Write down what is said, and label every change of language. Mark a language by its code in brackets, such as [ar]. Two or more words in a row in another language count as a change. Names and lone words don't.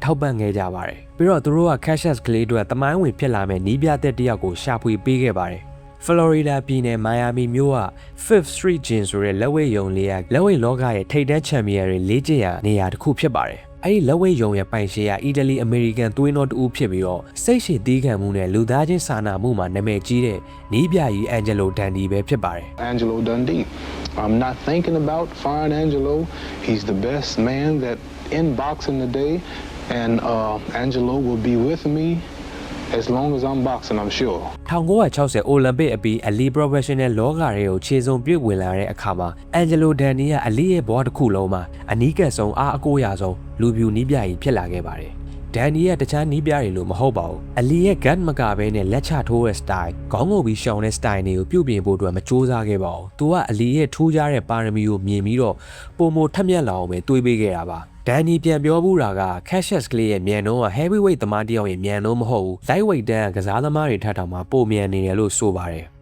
[my] ထောက်ပံ့ခဲ့ကြပါတယ်။ပြီးတော့သူတို့က Cassius Clay အတွက်တမိုင်းဝင်ဖြစ်လာမဲ့နီးပြသက်တစ်ယောက်ကိုရှာဖွေပေးခဲ့ပါတယ်။ Florida ပြည်နယ် Miami မြို့က Fifth Street Gym ဆိုတဲ့လက်ဝှေ့ရုံလေးကလက်ဝှေ့လောကရဲ့ထိပ်တန်းချန်ပီယံတွေလေ့ကျင့်ရာနေရာတစ်ခုဖြစ်ပါတယ်။အဲဒီလက်ဝှေ့ရုံရဲ့ပိုင်ရှင်ကအီတလီအမေရိကန်သွေးတော်တူဖြစ်ပြီးတော့စိတ်ရှည်သီးခံမှုနဲ့လူသားချင်းစာနာမှုမှာနာမည်ကြီးတဲ့နီးပြကြီး Angelo Dundee ပဲဖြစ်ပါတယ်။ Angelo Dundee. [en] I'm not thinking about firing Angelo. He's the best man that in boxing today, and Angelo will be with me.As long as I'm boxing, I'm sure. [my] 1960 အိုလံပစ်အပြီးအလီ professional လောကတွေကိုခြေစုံပြည့်ဝင်လာတဲ့အခါမှာ Angelo Dundee ကအလီရဲ့ဘဝတစ်ခုလုံးမှာအနီးကပ်ဆုံးအားအကိုးရဆုံးလူပြူနီးပြကြီးဖြစ်လာခဲ့ပါတယ်။ Dundee ကတခြားနီး ပြတွေလို့မဟုတ်ပါဘူး။အလီရဲ့ gut မကဘဲနဲ့လက်ချထိုးတဲ့ style ခေါင်းငုံပြီးရှောင်တဲ့ style တွေကိုပြုပြင်ဖို့အတွက်မကြိုးစားခဲ့ပါဘူး။သူကအလီရဲ့ထူးခြားတဲ့ပါရမီကိုမြင်ပြီးတော့ပုံမထက်မြက်လာအောင်ပဲတွေးပေးခဲ့တာပါ။Dundee ပြန်ပြောဘူးတာက Cassius Clay ရဲ့မြန်နှုန်းက heavyweight သမားတစ်ယောက်ရဲ့မြန်နှုန်းမဟုတ်ဘူး lightweight တန်းကစားသမားတွေထက်တောင်မှပိုမြန်နေတယ်လို့ဆိုပါတယ်